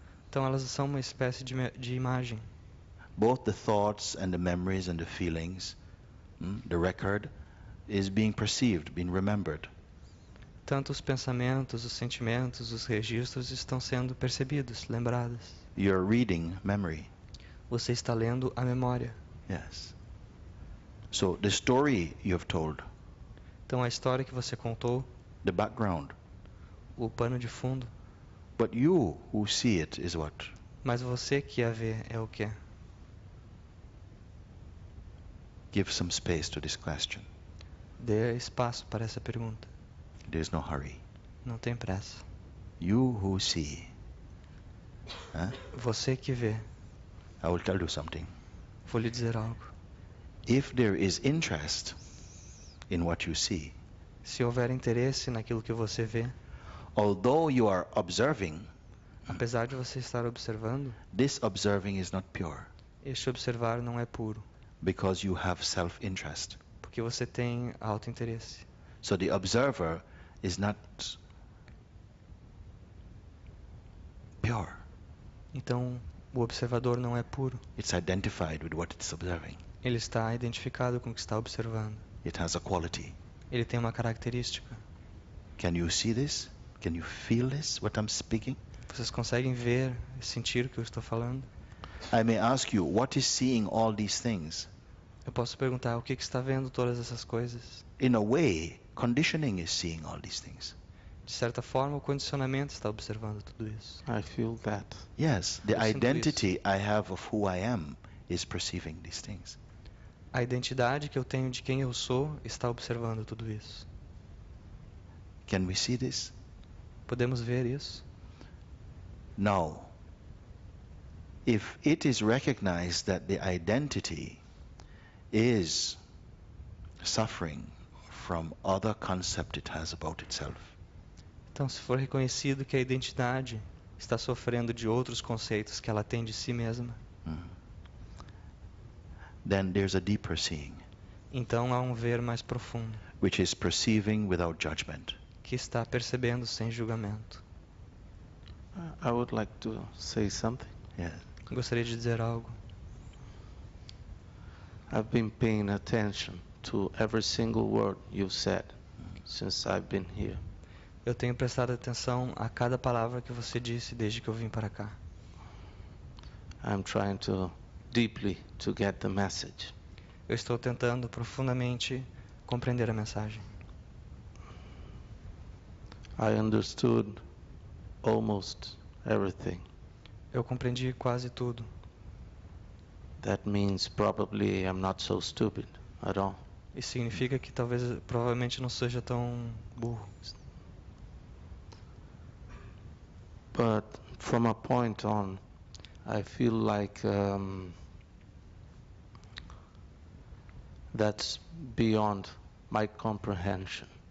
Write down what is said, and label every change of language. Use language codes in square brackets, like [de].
[pt] Então elas são uma espécie de imagem. [en] Both the thoughts and the memories and the feelings, the record, is being perceived, being remembered. [pt] Tanto os pensamentos, os sentimentos, os registros estão sendo percebidos, lembrados. [en] You're reading memory. [pt] Você está lendo a memória. [en] Yes. So the story you have told, [pt] Então a história que você contou, [en] the background, [pt] o pano de fundo, [en] but you who see it is what? [pt] mas você que a vê é o quê? [en] Give some space to this question. [pt] Dê espaço para essa pergunta. [en] There's no hurry. [pt] Não tem pressa. [en] You who see. [pt] Você que vê. [en] I will tell you something. [pt] Vou lhe dizer algo. [en] If there is interest in what you see, [pt] Se houver interesse naquilo que você vê, [en] although you are observing, [pt] apesar de você estar observando, [en] this observing is not pure [pt] este observar não é puro, [en] because you have self-interest. [pt] porque você tem autointeresse. [en] So the observer is not pure. [pt] Então, o observador não é puro. [en] It's identified with what it's observing. [pt] Ele está identificado com o que está observando. [en] It has a quality. [pt] Ele tem uma característica. [en] Can you see this? Can you feel this, what I'm speaking? [pt] Vocês conseguem ver e sentir o que eu estou falando? [en] I may ask you, what is seeing all these things? [pt] Eu posso perguntar, o que está vendo todas essas coisas? [en] In a way, conditioning is seeing all these things. [pt] De certa forma, o condicionamento está observando tudo isso. [en] I feel that. Yes, the [pt] Eu sinto [en] identity I have of who I am is perceiving these things. [pt] A identidade que eu tenho de quem eu sou está observando tudo isso. [en] Can we see this? [pt] Podemos ver isso? [en] Now, if it is recognized that the identity is suffering from other concept it has about itself, [pt] Então, se for reconhecido que a identidade está sofrendo de outros conceitos que ela tem de si mesma, [en] then there's a deeper seeing, [pt] então há um ver mais profundo, [en] which is perceiving without judgment. [pt] que está percebendo sem julgamento. [en] I would like to say something. Yeah. [pt] Gostaria de dizer algo. [en] I've been paying attention to every single word you've said since I've been here. [pt] Eu tenho prestado atenção a cada palavra que você disse desde que eu vim para cá. [en] I'm trying to deeply to get the message. [pt] Eu estou tentando profundamente compreender a mensagem. [en] I understood almost everything. [pt] Eu compreendi quase tudo. [en] That means probably I'm not so stupid at all. [pt] Isso significa que provavelmente não seja tão burro. [en] But from a point on, I feel like that's beyond my comprehension.